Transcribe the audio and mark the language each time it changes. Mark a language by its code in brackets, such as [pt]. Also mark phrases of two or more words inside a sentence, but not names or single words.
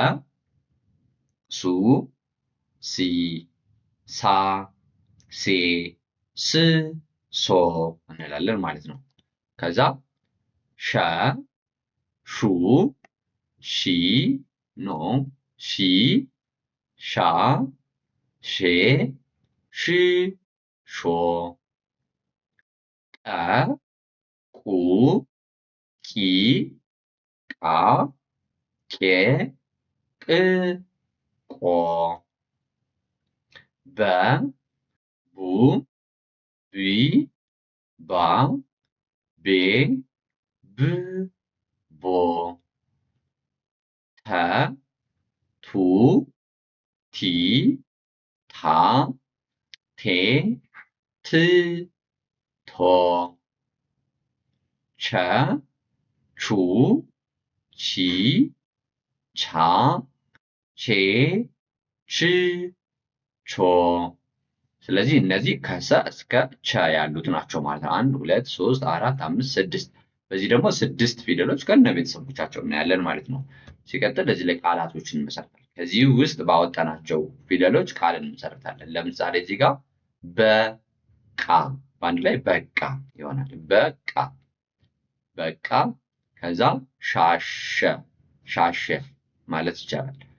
[am] ሱ ሲ ሳ ሴ ስ ሶ እንላለን ማለት ነው። ከዛ ሸ ሹ ሺ ኖ ሺ ሻ ሼ ሽ ሾ ቀ ቁ ቂ ቃ ቄ ቅ ቆ በ ቡ ቢ ባ ቤ ብ ቦ ተ ቱ ቲ ታ ቴ ት ቶ ቸ ቹ ቺ ቺ፣ ቻ፣ ቼ፣ ች፣ ቾ። ስለዚህ እነዚህ ከሰ እስከ ቸ ያሉት ናቸው ማለት ነው። 1 2 3 4 5 6። በዚህ ደግሞ 6 ፊደሎች ከነ ቤተሰቦቻቸው እናያለን ማለት ነው። ሲቀጥል እዚህ ላይ ቃላቶችን እንመሰርታለን። ከዚህ ውስጥ ባወጣናቸው ፊደሎች ቃል እንመሰርታለን። ለምሳሌ እዚህ ጋር በቃ በአንድ ላይ በቃ ይሆናል። በቃ በቃ። ከዛ ሻሸ ሻሸ ማለት ይቻላል።